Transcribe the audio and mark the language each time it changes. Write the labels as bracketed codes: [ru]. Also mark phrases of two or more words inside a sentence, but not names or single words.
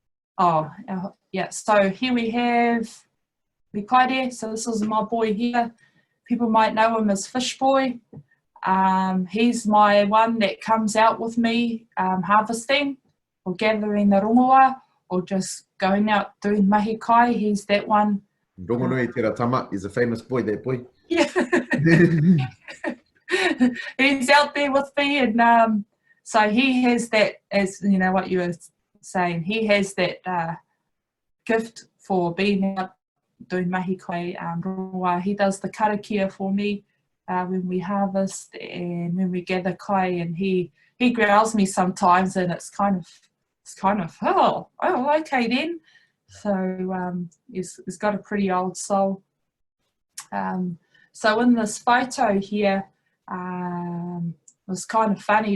[en] So here we have Mikaere. So this is my boy here. People might know him as Fish Boy. He's my one that comes out with me harvesting or gathering the rongoā, or just going out doing [mi] mahi kai. [en] He's that one. [mi] Rongonui Tera Tama [en] is a famous boy, that boy. Yeah. He's out there with me, and so he has that, as you know what you were saying, he has that gift for being out doing [mi] mahi kai rongoā. [en] He does the karakia for me when we harvest and when we gather kai, and he growls me sometimes, and it's kind of oh okay then. So he's got a pretty old soul. So in this photo here, it was kind of funny.